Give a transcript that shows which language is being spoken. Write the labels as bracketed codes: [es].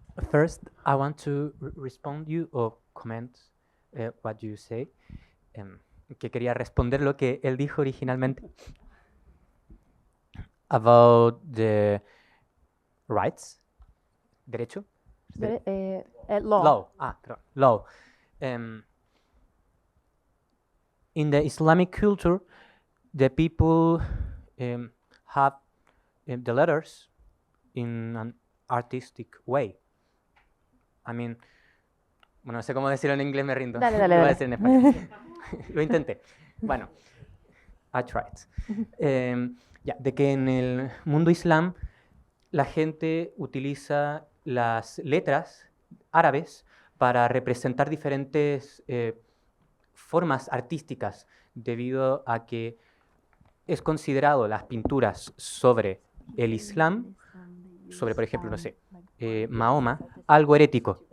[en] First, I want to respond you or comment what you say. [es] Que quería responder lo que él dijo originalmente [en] about the rights, [es] derecho. [en] Law. Law. [es] Perdón. [en] Law. In the Islamic culture, the people have the letters in an artistic way. I mean, [es] bueno, no sé cómo decirlo en inglés, me rindo. Dale, Lo voy a dale. decir en español. Lo intenté. Bueno, [en] I tried. [es] Ya, de que en el mundo islam la gente utiliza las letras árabes para representar diferentes formas artísticas, debido a que es considerado las pinturas sobre el Islam, sobre, por ejemplo, no sé, Mahoma, algo herético.